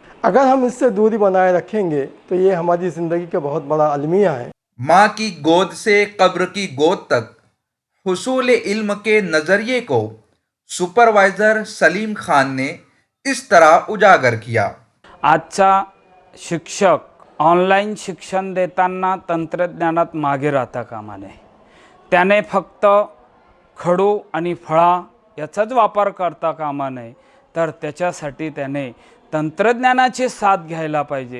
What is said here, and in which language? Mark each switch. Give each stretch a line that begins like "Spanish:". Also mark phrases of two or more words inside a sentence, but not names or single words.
Urdu: اگر ہم اس سے دوری بنائے رکھیں گے تو یہ ہماری زندگی کا بہت بڑا المیہ ہے۔ ماں کی گود سے قبر کی گود تک حصول علم کے نظریے کو سپروائزر سلیم خان نے اس طرح اجاگر کیا۔
Marathi: आजचा शिक्षक ऑनलाईन शिक्षण देताना तंत्रज्ञानात मागे राहता कामा नये. त्याने फक्त खडू आणि फळा याचाच वापर करता कामा नये, तर त्याच्यासाठी त्याने तंत्रज्ञानाची साथ घ्यायला पाहिजे.